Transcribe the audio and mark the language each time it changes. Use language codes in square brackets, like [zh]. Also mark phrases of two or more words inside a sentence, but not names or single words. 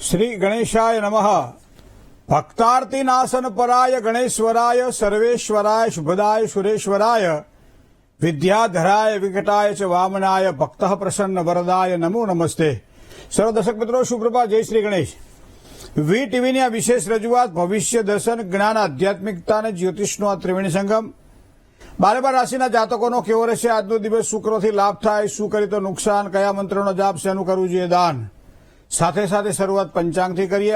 [sa] श्री गणेशाय नमः। भक्तार्ति नाशन पराय गणेश्वराय सर्वेश्वराय शुभदाय सुरेश्वराय विद्याधराय विकटाय च वामनाय भक्तः प्रसन्न वरदाय नमो नमस्ते। [hi] सर्व दर्शक मित्रों सुप्रभात, जय श्री गणेश। [gu] વી ટીવીની આ વિશેષ રજૂઆત ભવિષ્ય દર્શન, જ્ઞાન, આધ્યાત્મિકતા અને જ્યોતિષનો આ ત્રિવેણી સંગમ। 12 રાશિના જાતકોનો કેવો રહેશે આજનો દિવસ, શુક્રથી લાભ થાય, શું કરી તો નુકસાન, કયા મંત્રનો જાપ, શેનું કરવું જોઈએ દાન, સાથે સાથે શરૂઆત પંચાંગથી કરીએ।